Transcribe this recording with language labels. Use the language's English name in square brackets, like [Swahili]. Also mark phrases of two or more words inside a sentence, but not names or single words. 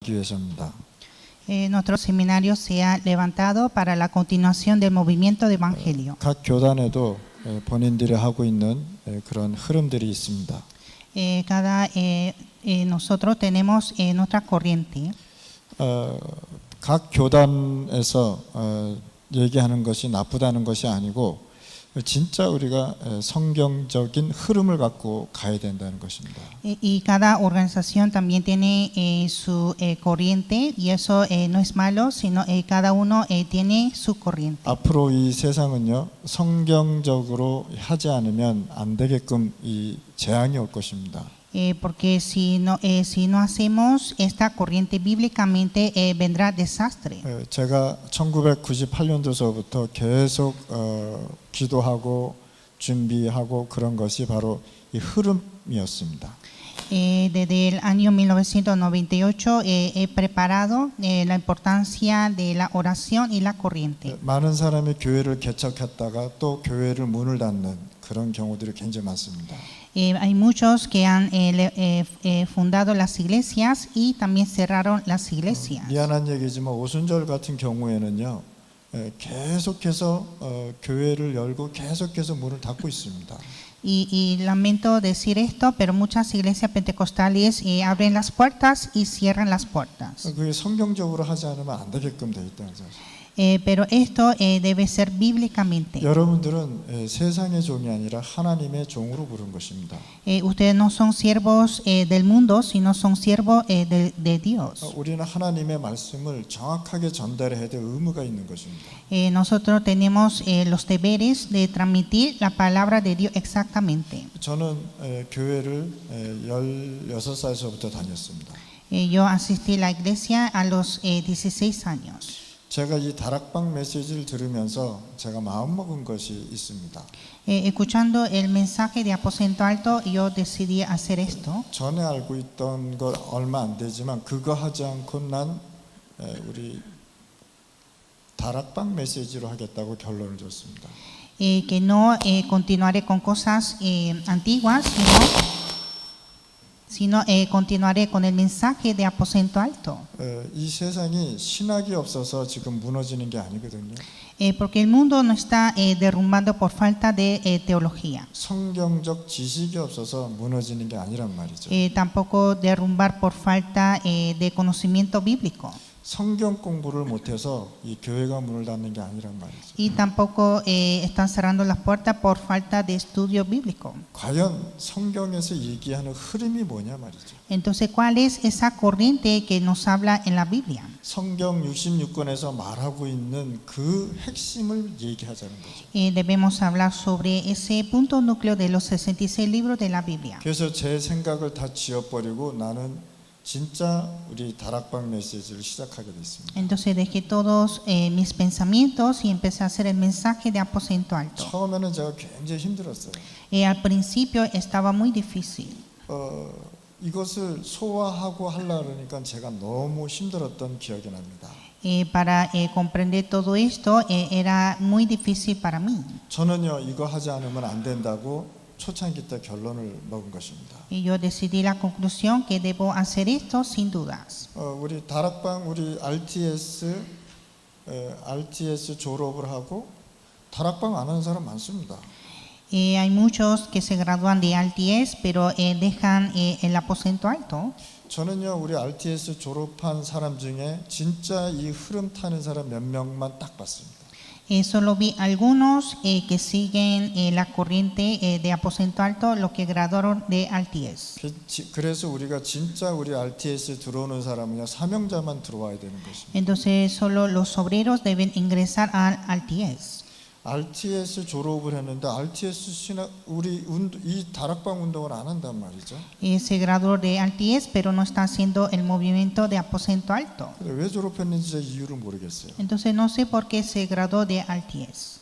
[Korean] 막기 위해서입니다. [Spanish] Nuestro seminario se ha levantado para la continuación del movimiento de evangelio. [Korean] 각 교단에도 본인들이 하고 있는 그런 흐름들이 있습니다. [Spanish] Nosotros tenemos nuestra corriente. [Korean] 각 교단에서 얘기하는 것이 나쁘다는 것이 아니고 진짜 우리가 성경적인 흐름을 갖고 가야 된다는 것입니다. [Spanish] Y cada organización también tiene su corriente y eso no es malo, sino cada uno tiene su corriente. [Korean] 앞으로 이 세상은요 성경적으로 하지 않으면 안 되게끔 이 재앙이 올 것입니다. [Spanish] Porque si no hacemos esta corriente bíblicamente vendrá desastre. [Korean] 제가 1998년도서부터 계속 기도하고 준비하고 그런 것이 바로 이 흐름이었습니다. [Spanish] Desde el año 1998 he preparado la importancia de la oración y la corriente. [Korean] 많은 사람이 교회를 개척했다가 또 교회를 문을 닫는 그런 경우들이 굉장히 많습니다. [Spanish] Hay muchos que han fundado las iglesias y también cerraron las iglesias. [Korean] 미안한 얘기지만 오순절 같은 경우에는요 계속해서 교회를 열고 계속해서 문을 닫고 있습니다. [Spanish] Y lamento decir esto, pero muchas iglesias pentecostales abren las puertas y cierran las puertas. [Korean] 그게 성경적으로 하지 않으면 안 되게끔 돼 있다는 사실. [Spanish] Pero esto debe ser bíblicamente. [Korean] 여러분들은 세상의 종이 아니라 하나님의 종으로 부른 것입니다. [Spanish] Ustedes no son siervos del mundo, sino son siervos de Dios. [Korean] 우리는 하나님의 말씀을 정확하게 전달해야 될 의무가 있는 것입니다. [Spanish] Nosotros tenemos los deberes de transmitir la palabra de Dios exactamente. [Korean] 저는 교회를 16살서부터 다녔습니다. [Spanish] Yo asistí a la iglesia a los 16 años. [Korean] 제가 이 다락방 메시지를 들으면서 제가 마음먹은 것이 있습니다. [Spanish] Escuchando el mensaje de Aposento Alto, yo decidí hacer esto. [Korean] 전에 알고 있던 것 얼마 안 되지만 그거 하지 않고 난 우리 다락방 메시지로 하겠다고 결론을 줬습니다. [Spanish] Que no continuaré con cosas antiguas, sino continuaré con el mensaje de Aposento Alto. [Korean] 이 세상이 신학이 없어서 지금 무너지는 게 아니거든요. [Spanish] Porque el mundo no está derrumbando por falta de teología. [Korean] 성경적 지식이 없어서 무너지는 게 아니란 말이죠. [Spanish] Tampoco derrumbar por falta de conocimiento bíblico. [Korean] 성경 공부를 못해서 이 교회가 문을 닫는 게 아니란 말이죠. [Spanish] Y tampoco están cerrando las puertas por falta de estudio bíblico. [Korean] 과연 성경에서 얘기하는 흐름이 뭐냐 말이죠. [Spanish] Entonces, ¿cuál es esa corriente que nos habla en la Biblia? [Korean] 성경 66권에서 말하고 있는 그 핵심을 얘기하자는 거죠. [Spanish] Debemos hablar sobre ese punto núcleo de los 66 libros de la Biblia. [Korean] 그래서 제 생각을 다 지워버리고 나는 진짜 우리 다락방 메시지를 시작하게 됐습니다. [Spanish] Entonces dejé todos mis pensamientos y empecé a hacer el mensaje de Aposento Alto. [Korean] 처음에는 제가 굉장히 힘들었어요. [Spanish] Al principio estaba muy difícil. [Korean] 이것을 소화하고 하려니까 제가 너무 힘들었던 기억이 납니다. [Spanish] Para comprender todo esto era muy difícil para mí. [Korean] 저는요 이거 하지 않으면 안 된다고 초창기 때 결론을 먹은 것입니다. [Spanish] Y yo decidí la conclusión que debo hacer esto sin dudas. [Korean] 우리 다락방 우리 RTS 졸업을 하고 다락방 안 하는 사람 많습니다. [Spanish] Hay muchos que se gradúan de RTS, pero dejan el aposento alto. [Korean] 저는요 우리 RTS 졸업한 사람 중에 진짜 이 흐름 타는 사람 몇 명만 딱 봤습니다. [Spanish] Solo vi algunos que siguen la corriente de aposento alto, los que graduaron de RTS. [Korean] 그래서 우리가 진짜 우리 RTS 들어오는 사람은요 사명자만 들어와야 되는 것입니다. [Spanish] Entonces solo los obreros deben ingresar al RTS. [Korean] RTS 졸업을 했는데 RTS 신학 우리 이 다락방 운동을 안 한단 말이죠. [Spanish] Se graduó de RTS, pero no está haciendo el movimiento de aposento alto. [Korean] 왜 졸업했는지 제가 이유를 모르겠어요. [Spanish] Entonces no sé por qué se graduó de RTS.